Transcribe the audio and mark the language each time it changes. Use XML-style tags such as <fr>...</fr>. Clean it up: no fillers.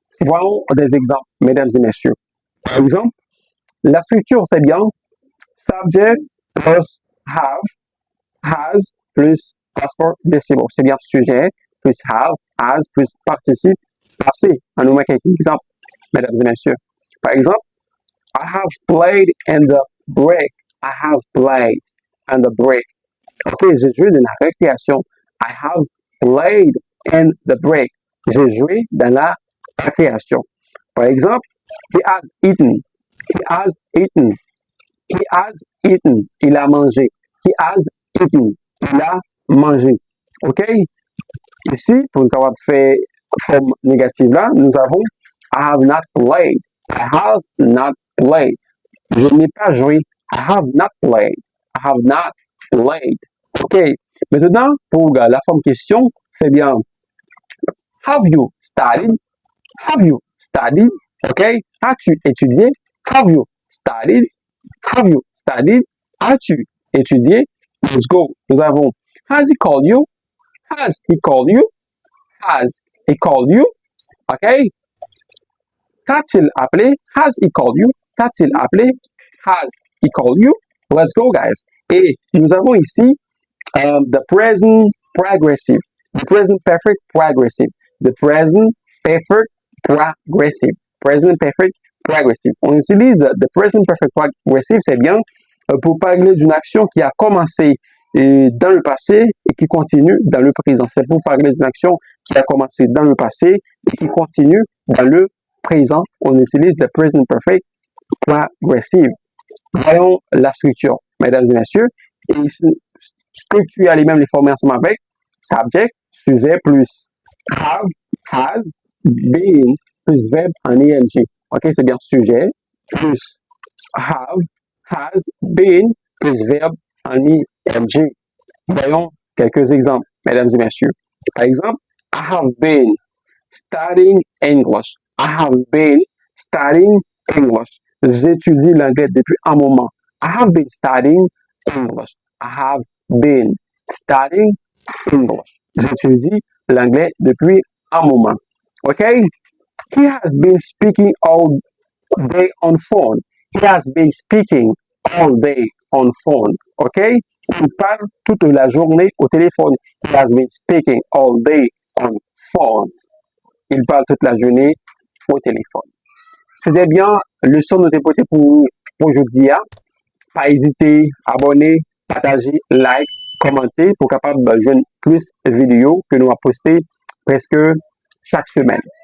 <fr>Voyons des exemples, mesdames et messieurs. Par exemple, la structure, c'est bien</fr> <en>subject plus have, has plus past participle.</en> <fr>C'est bien sujet plus have, has plus participe passé. On nous met quelques exemples, mesdames et messieurs. Par exemple,</fr> <en>I have played in the break. I have played in the break.</en> <fr>OK, j'ai joué dans la récréation.</fr> <en>I have played in the break.</en> <fr>J'ai joué dans la récréation. Par exemple,</fr> <en>he has eaten. He has eaten. He has eaten.</en> <fr>Il a mangé.</fr> <en>He has eaten.</en> <fr>Il a mangé.</fr> <en>OK?</en> <fr>Ici, pour une capable faire forme négative là, nous avons</fr> <en>I have not played. I have not played.</en> <fr>Je n'ai pas joué.</fr> <en>I have not played. I have not played. OK.</en> <fr>Maintenant, pour la forme question, c'est bien</fr> <en>have you studied? Have you studied? OK?</en> <fr>As-tu étudié?</fr> <en>Have you studied? Have you studied?</en> <fr>As-tu étudié?</fr> <en>Let's go.</en> <fr>Nous avons</fr> <en>has he called you? Has he called you? Has he called you? OK?</en> <fr>T'a-t-il appelé?</fr> <en>Has he called you? T'a-t-il appelé? Has he called you? Let's go, guys.</en> <fr>Et nous avons ici</fr> <en>the present progressive. The present perfect progressive. The present perfect progressive. Present perfect progressive.</en> <fr>On utilise</fr> <en>the present perfect progressive,</en> <fr>c'est bien pour parler d'une action qui a commencé dans le passé et qui continue dans le présent. C'est pour parler d'une action qui a commencé dans le passé et qui continue dans le présent. On utilise</fr> <en>the present perfect progressive.</en> <fr>Voyons la structure, mesdames et messieurs. Et structure elle-même les former ensemble avec subject, sujet plus have, has, been plus verbe en ing. OK, c'est bien sujet plus have, has, been plus verbe en ing. Voyons quelques exemples, mesdames et messieurs. Par exemple,</fr> <en>I have been studying English. I have been studying English.</en> <fr>J'étudie l'anglais depuis un moment.</fr> <en>I have been studying English. I have been studying English.</en> <fr>J'étudie l'anglais depuis un moment. Okay?</fr> <en>He has been speaking all day on phone. He has been speaking all day on phone. Okay?</en> <fr>Il parle toute la journée au téléphone.</fr> <en>He has been speaking all day on phone.</en> <fr>Il parle toute la journée au téléphone. C'était bien le son de tes pour aujourd'hui. Pas hésiter, abonner, partager, like, commenter pour capable de jouer plus de vidéos que nous avons postées presque chaque semaine.</fr>